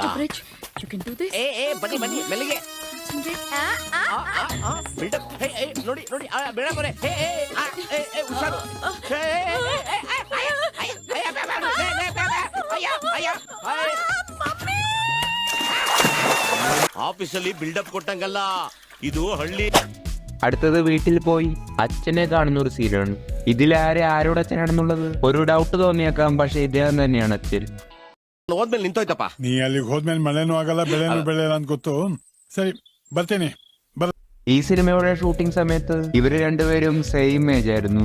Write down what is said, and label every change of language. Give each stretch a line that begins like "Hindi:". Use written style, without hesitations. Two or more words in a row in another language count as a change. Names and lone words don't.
Kannada: ಬನ್ನಿ ಬನ್ನಿ ಮೆಲ್ಲಿಗೆ ನೋಡಿ ನೋಡಿ ಬೆಳಗೊರೆ ಹುಷಾರು. ಆಫೀಸಲ್ಲಿ ಬಿಲ್ಡಪ್ ಕೊಟ್ಟಂಗಲ್ಲ, ಇದು ಹಳ್ಳಿ.
Malayalam: അടുത്തത് വീട്ടിൽ പോയി അച്ഛനെ കാണുന്ന ഒരു സീനാണ്. ഇതിലാരെ ആരോട് അച്ഛനാണെന്നുള്ളത് ഒരു ഡൗട്ട് തോന്നിയേക്കാം. പക്ഷെ ഇദ്ദേഹം തന്നെയാണ് അച്ഛൻ.
Kannada: ಹೋದ್ಮೇಲೆ ನಿಂತೋಯ್ತಪ್ಪ. ನೀ ಅಲ್ಲಿಗೆ ಹೋದ್ಮೇಲೆ ಮಳೆನೂ ಆಗಲ್ಲ ಬೆಳೆನೂ ಬೆಳೆಯಲ್ಲ ಅಂತ ಗೊತ್ತು. ಸರಿ ಬರ್ತೇನೆ.
Malayalam: ഈ സിനിമയുടെ ഷൂട്ടിംഗ് സമയത്ത് ഇവര് രണ്ടുപേരും
English: same age
Malayalam: ആയിരുന്നു.